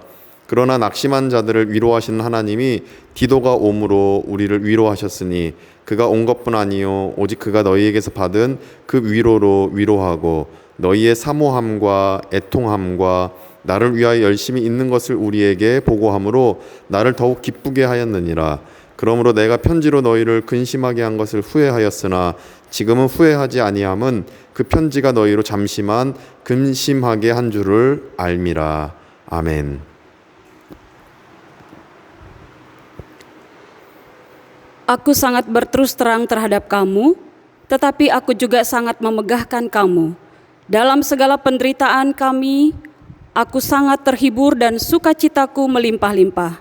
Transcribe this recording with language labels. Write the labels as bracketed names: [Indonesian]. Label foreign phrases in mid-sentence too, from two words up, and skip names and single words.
[Korean] 그러나 낙심한 자들을 위로하시는 하나님이 디도가 옴으로 우리를 위로하셨으니 그가 온 것뿐 아니요 오직 그가 너희에게서 받은 그 위로로 위로하고 너희의 사모함과 애통함과 나를 위하여 열심히 있는 것을 우리에게 보고함으로 나를 더욱 기쁘게 하였느니라. 그러므로 내가 편지로 너희를 근심하게 한 것을 후회하였으나 지금은 후회하지 아니함은 그 편지가 너희로 잠시만 근심하게 한 줄을 알미라. 아멘. [Indonesian] Aku sangat berterus terang terhadap kamu, tetapi aku juga sangat memegahkan kamu. Dalam segala penderitaan kami, aku sangat terhibur dan sukacitaku melimpah-limpah.